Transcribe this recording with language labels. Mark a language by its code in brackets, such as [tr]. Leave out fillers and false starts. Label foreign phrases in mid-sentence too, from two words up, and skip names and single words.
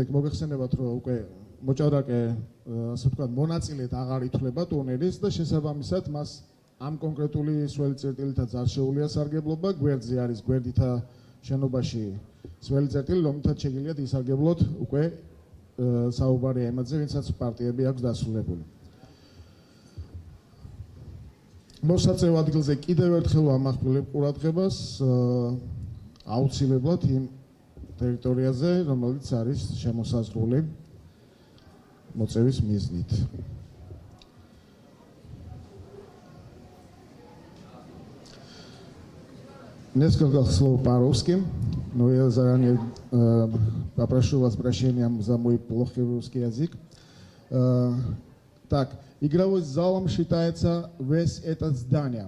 [ka] მოგეხსენებათ, რომ უკვე მოჭადრაკე, ასე ვთქვათ, მონაწილედ აღარ ითვლება ტურნირის და შესაბამისად მას ამ კონკრეტული სველი წერტილითაც არ შეუძლია სარგებლობა, გვერდზე არის გვერდითა შენობაში სველი წერტილი, რომლითაც შეგიძლიათ ისარგებლოთ უკვე საუბარი ემაზე, ვინცაც პარტიები აქვს დასრულებული. მოსაწევ ადგილზე კიდევ ერთხელ ვამახვილებ ყურადღებას აუცილებლად იმ ტერიტორიაზე, რომელიც არის შემოსაზღვრული მოწევის მიზნით. [ru] Несколько слов по-русски, но я заранее попрошу вас прощения за мой плохой русский язык. Так, игровой залом считается весь это здание.